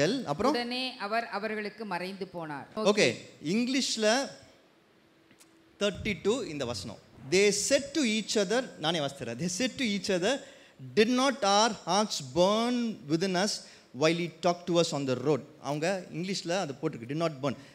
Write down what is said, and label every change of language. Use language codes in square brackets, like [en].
[ta] அப்புறம் உடனே அவர் அவர்களுக்கு மறைந்து போனார். ஓகே, இங்கிலீஷ்ல 32 இந்த வசனம். [en] They said to each other, [ta] நானே வாசிக்கிறேன். [en] They said to each other, did not our hearts burn within us while he talked to us on the road? [ta] அவங்க இங்கிலீஷ்ல அது போட்டிருக்கு [en] did not burn.